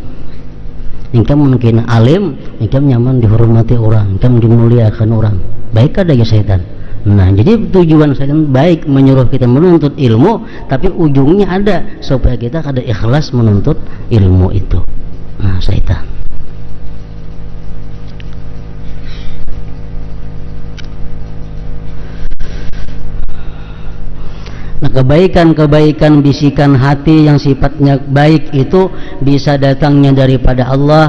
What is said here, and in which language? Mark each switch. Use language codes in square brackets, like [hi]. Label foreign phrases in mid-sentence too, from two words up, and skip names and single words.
[bjn] Ikam mungkin alim, ikam nyaman dihormati orang, ikam dimuliakan orang. [id] Baik ada ya syaitan. Nah, jadi tujuan syaitan baik menyuruh kita menuntut ilmu, tapi ujungnya ada supaya kita kada ikhlas menuntut ilmu itu. Nah, syaitan. Nah, kebaikan-kebaikan bisikan hati yang sifatnya baik itu bisa datangnya daripada Allah.